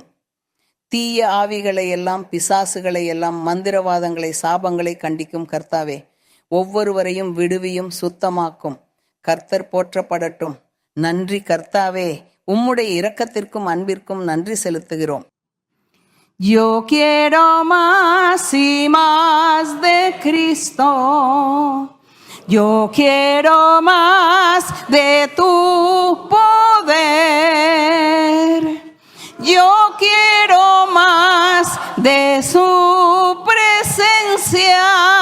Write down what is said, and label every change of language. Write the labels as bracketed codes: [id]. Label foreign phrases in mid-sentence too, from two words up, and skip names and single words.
[ta] தீய ஆவிகளை எல்லாம், பிசாசுகளை எல்லாம், மந்திரவாதங்களை, சாபங்களை கண்டிக்கும் கர்த்தாவே. ஒவ்வொருவரையும் விடுவியும், சுத்தமாக்கும். கர்த்தர் போற்றப்படட்டும். நன்றி கர்த்தாவே. உம்முடைய இரக்கத்திற்கும் அன்பிற்கும் நன்றி செலுத்துகிறோம். [es] Yo quiero más y más de Cristo. Yo quiero más de tu poder. Yo quiero más de su presencia.